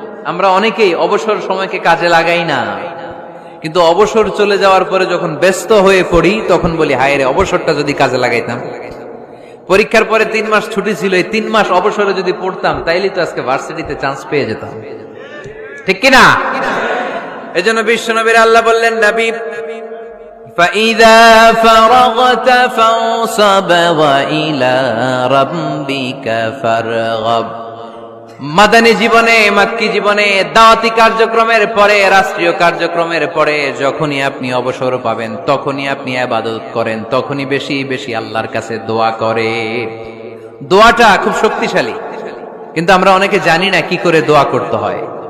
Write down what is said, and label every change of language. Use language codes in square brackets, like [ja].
[bn] আমরা অনেকেই অবসর সময়কে কাজে লাগাই না, কিন্তু অবসর চলে যাওয়ার পরে যখন ব্যস্ত হয়ে পড়ি তখন বলি হায় রে, অবসরটা যদি কাজে লাগাইতাম। পরীক্ষার পরে 3 মাস ছুটি ছিল, এই 3 মাস অবসরে যদি পড়তাম তাইলে তো আজকে ভার্সিটিতে চান্স পেয়ে যেতাম, ঠিক কিনা? এজন্য বিশ্বনবীর আল্লাহ বললেন নবী [ar] فإذا فرغت فانصب وإلى ربك فارغب। [bn] মাদানী জীবনে, মাক্কি জীবনে, দাওয়াতি কার্যক্রমের পরে, রাষ্ট্রীয় কার্যক্রমের পরে যখনই আপনি অবসর পাবেন তখনই আপনি ইবাদত করেন, তখনই বেশি বেশি আল্লাহর কাছে দোয়া করেন। দোয়াটা খুব শক্তিশালী, কিন্তু আমরা অনেকে জানি না কি করে দোয়া করতে হয়।